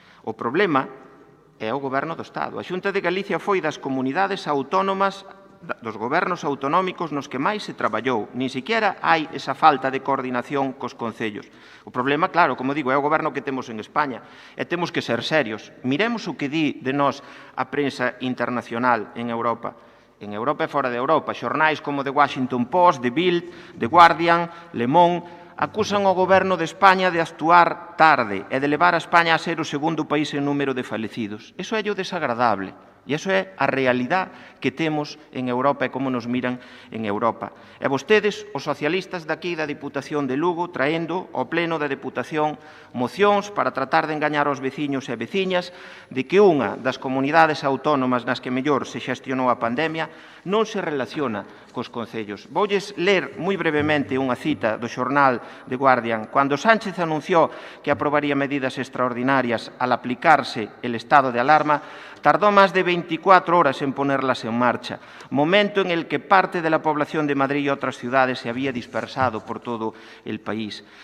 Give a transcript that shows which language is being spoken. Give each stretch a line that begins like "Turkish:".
Galician: O problema é o Goberno do Estado. A Xunta de Galicia foi das comunidades autónomas, dos gobernos autonómicos nos que máis se traballou. Nin siquiera hai esa falta de coordinación cos concellos. O problema, claro, como digo, é o goberno que temos en España e temos que ser serios. Miremos o que di de nós a prensa internacional en Europa. En Europa e fora de Europa. Xornais como The Washington Post, The Bild, The Guardian, Le Monde, acusan ao goberno de España de actuar tarde e de levar a España a ser o segundo país en número de falecidos. Iso é o desagradable. E iso é a realidade que temos en Europa e como nos miran en Europa. E vostedes, os socialistas daqui da Diputación de Lugo, traendo ao Pleno da Diputación mocións para tratar de engañar aos veciños e veciñas de que unha das comunidades autónomas nas que mellor se xestionou a pandemia non se relaciona cos concellos. Voulles ler moi brevemente unha cita do xornal The Guardian. Cando Sánchez anunciou que aprobaría medidas extraordinarias
Spanish: al aplicarse el estado de alarma, tardó más de 24 horas en ponerlas en marcha, momento en el que parte de la población de Madrid y otras ciudades se había dispersado por todo el país.